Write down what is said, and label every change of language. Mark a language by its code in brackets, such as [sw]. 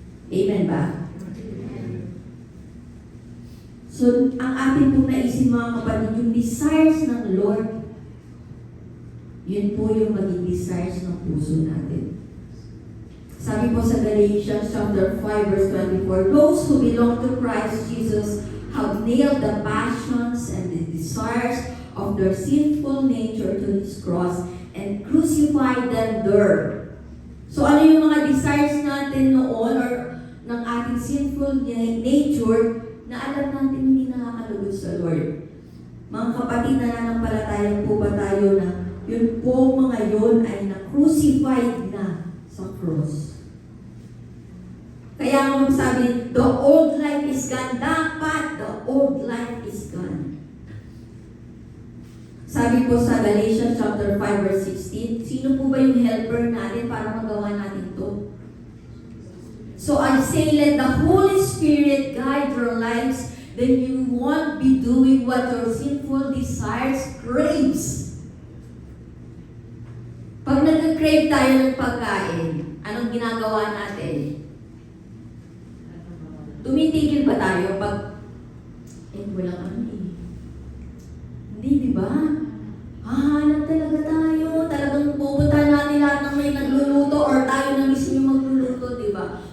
[tl] Amen ba? So So, ang atin pong naisin mga kapatid, yung desires ng Lord, yun po yung maging desires ng puso natin. Sabi po sa Galatians chapter 5 verse 24, [en] those who belong to Christ Jesus have nailed the passions and the desires of their sinful nature to His cross and crucified them there. [tl] So ano yung mga desires natin noon or ng ating sinful nature na alam natin hindi nakakalugod sa Lord? Mga kapatid, nananampalataya po ba tayo na yun po mga yun ay na-crucified na sa cross? Kaya nga sabi, [en] the old life is gone. Dapat the old life is gone. [tl] Sabi po sa Galatians chapter 5 verse 16, sino po ba yung helper natin para magawa natin to? [en] So I say, let the Holy Spirit guide your lives, then you won't be doing what your sinful desires craves. [tl] Pag nag-crave tayo ng pagkain, anong ginagawa natin? Tumitigil ba tayo pag, walang ano eh. Hindi, di ba? Hahanap talaga tayo. Talagang pupunta natin lahat ng may nagluluto or tayo na mismo yung magluluto, di ba?